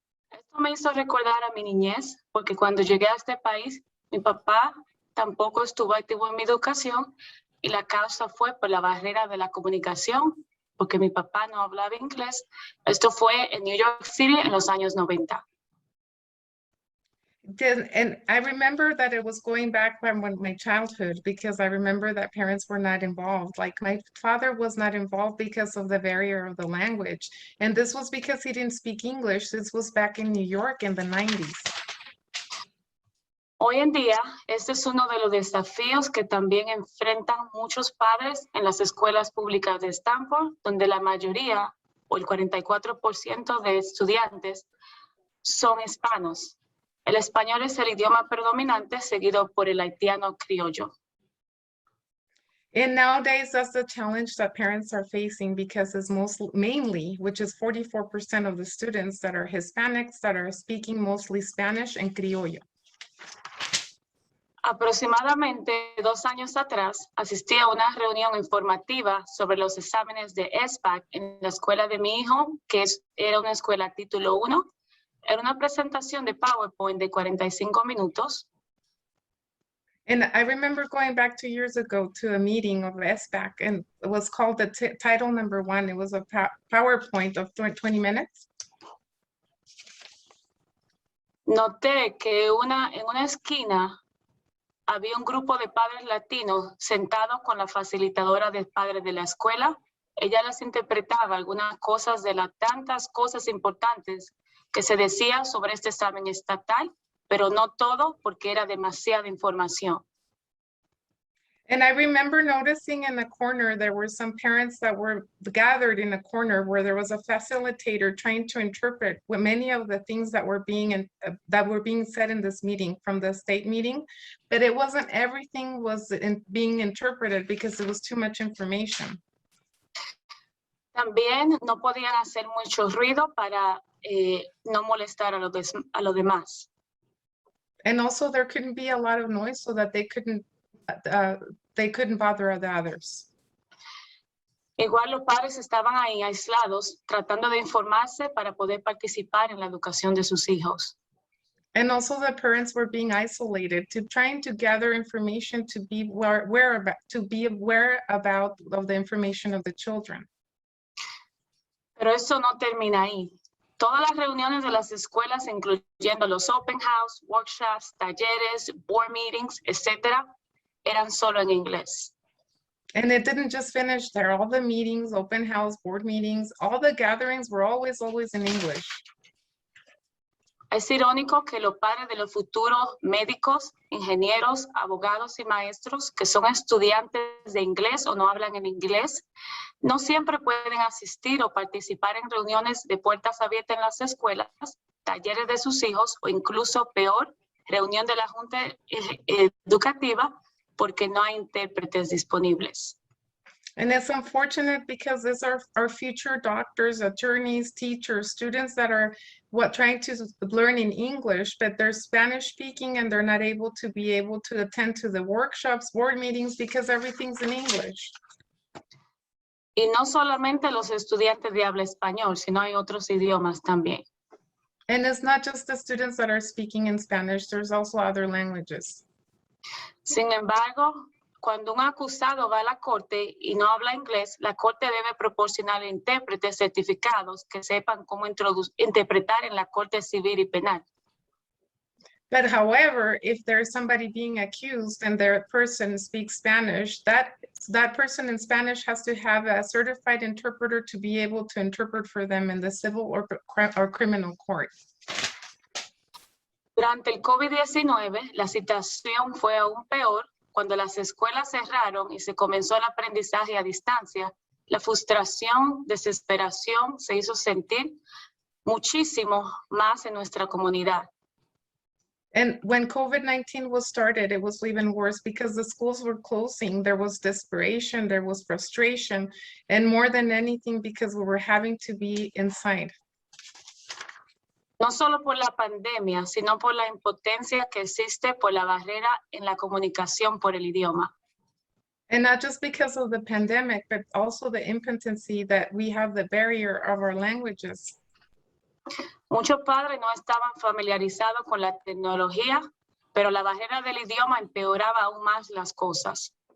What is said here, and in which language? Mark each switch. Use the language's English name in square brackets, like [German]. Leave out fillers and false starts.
[Spanish] Esto me hizo recordar a mi niñez, porque cuando llegué a este país, mi papá tampoco estuvo activo en mi educación, y la causa fue por la barrera de la comunicación, porque mi papá no hablaba inglés. Esto fue en New York City en los años 90. [English] And I remember that it was going back from my childhood, because I remember that parents were not involved. Like my father was not involved because of the barrier of the language. And this was because he didn't speak English. This was back in New York in the 90s. [Spanish] Hoy en día, este es uno de los desafíos que también enfrentan muchos padres en las escuelas públicas de Stanford, donde la mayoría, o el 44% de estudiantes, son hispanos. El español es el idioma predominante, seguido por el haitiano criollo. [English] And nowadays, that's the challenge that parents are facing, because it's mainly, which is 44% of the students that are Hispanics that are speaking mostly Spanish and criollo. [Spanish] Aproximadamente 2 años atrás, asistí a una reunión informativa sobre los exámenes de SBAC en la escuela de mi hijo, que era una escuela título 1. Era una presentación de PowerPoint de 45 minutos. [English] And I remember going back 2 years ago to a meeting of SBAC, and it was called the title number 1. It was a PowerPoint of 20 minutes. [Spanish] Noté que en una esquina había un grupo de padres latinos sentados con la facilitadora de padres de la escuela. Ella les interpretaba algunas cosas de las tantas cosas importantes que se decía sobre este examen estatal, pero no todo, porque era demasiada información. [English] And I remember noticing in the corner, there were some parents that were gathered in a corner where there was a facilitator trying to interpret what many of the things that were being said in this meeting from the state meeting, but it wasn't everything was being interpreted because it was too much information. [Spanish] También no podían hacer mucho ruido para no molestar a los demás. [English] And also there couldn't be a lot of noise so that they couldn't bother the others. [Spanish] Igual los padres estaban ahí aislados, tratando de informarse para poder participar en la educación de sus hijos. [English] And also the parents were being isolated, trying to gather information to be aware about of the information of the children. [Spanish] Pero eso no termina ahí. Todas las reuniones de las escuelas, incluyendo los [English] open house, workshops, [Spanish] talleres, [English] board meetings, [Spanish] etc., eran solo en inglés. [English] And it didn't just finish there. All the meetings, open house, board meetings, all the gatherings were always in English. [Spanish] Es irónico que los padres de los futuros médicos, ingenieros, abogados y maestros que son estudiantes de inglés o no hablan en inglés, no siempre pueden asistir o participar en reuniones de puertas abiertas en las escuelas, talleres de sus hijos o incluso peor, reunión de la Junta Educativa, porque no hay intérpretes disponibles. [English] And it's unfortunate because these are our future doctors, attorneys, teachers, students that are trying to learn in English, but they're Spanish speaking and they're not able to attend to the workshops, board meetings because everything's in English. [Spanish] Y no solamente los estudiantes de habla español, sino hay otros idiomas también. [English] And it's not just the students that are speaking in Spanish, there's also other languages. [Spanish] Sin embargo, cuando un acusado va a la corte y no habla inglés, la corte debe proporcionar intérpretes certificados que sepan cómo interpretar en la corte civil y penal. [English] But however, if there's somebody being accused and their person speaks Spanish, that person in Spanish has to have a certified interpreter to be able to interpret for them in the civil or criminal court. [Spanish] Durante el COVID-19, la situación fue aún peor cuando las escuelas cerraron y se comenzó el aprendizaje a distancia. La frustración, desesperación se hizo sentir muchísimo más en nuestra comunidad. [English] And when COVID-19 was started, it was even worse because the schools were closing. There was desperation, there was frustration, and more than anything because we were having to be inside. [Spanish] No solo por la pandemia, sino por la impotencia que existe por la barrera en la comunicación por el idioma. [English] And not just because of the pandemic, but also the impotency that we have the barrier of our languages. [Spanish] Muchos padres no estaban familiarizados con la tecnología, pero la barrera del idioma empeoraba aún más las cosas.